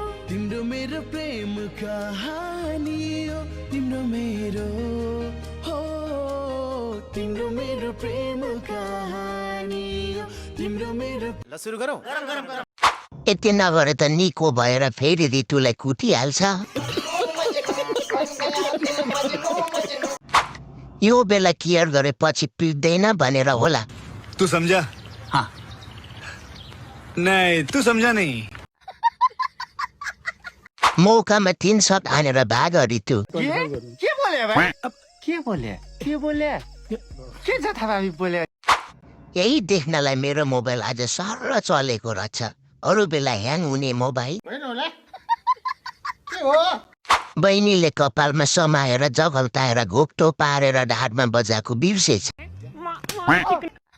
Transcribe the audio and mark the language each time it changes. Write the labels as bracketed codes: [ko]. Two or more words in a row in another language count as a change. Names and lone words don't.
[ne] तिम्रो मेरो प्रेम कहानी हो तिम्रो मेरो हो तिम्रो मेरो प्रेम कहानी हो तिम्रो मेरो ल सुरु गरौँ यति नगरे त निको भएर फेरि ऋतुलाई कुटिहाल्छ यो बेला केयर गरेपछि पिट्दैन भनेर होला [hi] तू समझा हाँ नहीं तू समझा नहीं [ne] मौकामा 3 शट हानेर भाग ऋतु के बोले भाइ के बोले के जथाभावी बोले यही देख्नलाई मेरो मोबाइल आज सरल चलेको रहेछ अरू बेला ह्याङ हुने मोबाइल बहिनीले कपालमा समाएर जगल्ताएर घोप्टो पारेर ढाडमा बजाएको बिर्सेछ